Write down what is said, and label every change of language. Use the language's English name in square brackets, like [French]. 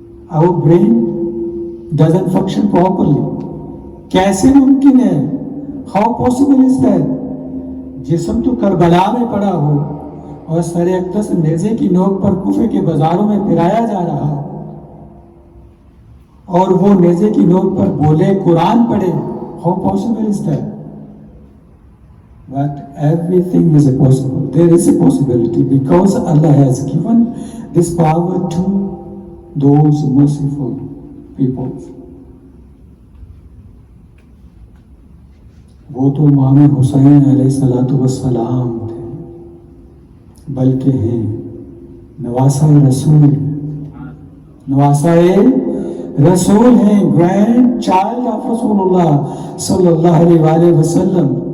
[English] Our brain doesn't function properly. [Urdu] کیسے ممکن ہے؟ [English] How possible is that? [Urdu] جسم تو کربلا میں پڑا ہو اور سر اقدس نیزے کی نوک پر کوفے کے بازاروں میں پھرایا جا رہا ہو, اور وہ نیزے کی نوک پر بولے, قرآن پڑھے. [English] How possible is that? But everything is possible. There is a possibility because Allah has given this power to those merciful people. [Urdu] وہ تو امام حسین علیہ السلام تھے، بلکہ ہیں نواسۂ رسول، نواسۂ رسول ہیں، [English] grandchild of [Urdu] رسول اللہ صلی اللہ علیہ وآلہ وسلم.